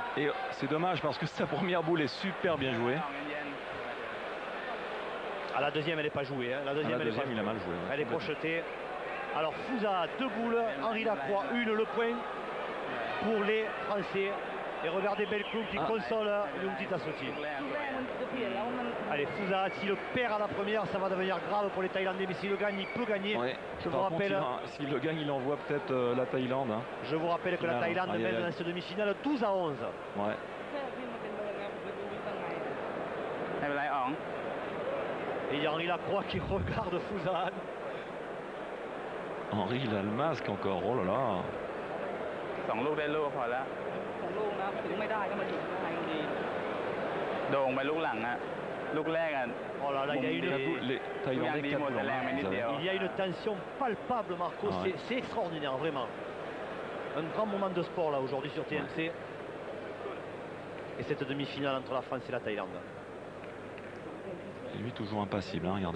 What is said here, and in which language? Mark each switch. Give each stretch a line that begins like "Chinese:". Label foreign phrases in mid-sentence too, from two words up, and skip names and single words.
French: Et c'est dommage parce que sa première boule est super bien jouée. Ah, la deuxième, elle n'est pas jouée. Hein. La deuxième, elle est pas il a mal joué. ouais. Elle est crochetée. Alors Fouza, 2 boules. Henri Lacroix, 1 le point pour les Français. Et regardez Belcloum qui console Youngji Tassoti.
Thai: ลูกแรกมันจะเปลี่ยนแล้วมัน
French: Allez, Fouzad, s'il le perd à la première, ça va devenir grave pour les Thaïlandais. Mais s'il le gagne, il peut gagner. Ouais. Je vous Par contre, rappelle, s'il le gagne, il envoie peut-être la Thaïlande. Hein. je vous rappelle que la Là, Thaïlande aïe, aïe, mène aïe. dans cette demi-finale 12 à 11. Ouais.
Thai: แค่ที่มันเป็นเนินนะผมไปดูข้างใน ไม่เป็นไรอ๋อง
French: Et il y a Henri Lacroix qui regarde Fouzad. Henri, il a le masque encore. Oh là là.
Thai: 2 ลูกได้ลูกพอแล้ว ของลูกนะถึงไม่ได้ก็มาอยู่ข้างในดี โด่งไปลูกหลังอะลูกแรกอะ
French: Oh là là, il y a Les une, Thaïlandais, Yang 4 Di Montelaire, mais ils avaient- Nidia. il y a une tension palpable, Marco. Ah ouais. C'est extraordinaire, vraiment. Un grand moment de sport là aujourd'hui sur TMC. Et cette demi-finale entre la France et la Thaïlande. Et lui, toujours impassible, hein, regardez.